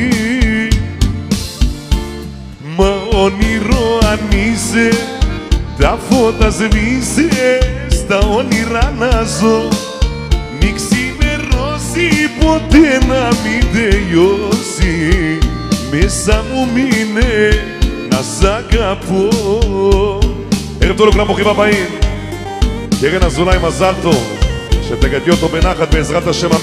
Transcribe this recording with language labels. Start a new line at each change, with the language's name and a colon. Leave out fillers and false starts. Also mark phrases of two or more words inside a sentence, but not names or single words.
Greek: Μα όνειρο αν είσαι, τα φώτα σβήσε, στα όνειρα να ζω. Μη ξημερώσει ποτέ να μην τελειώσει, μέσα μου μείνε να σ' αγαπώ.
Hebrew: ערב טוב לכולם, ברוכים הבאים. קרן אזולאי, מזל טוב, שתגדיו אותו בנחת בעזרת השם, אמן.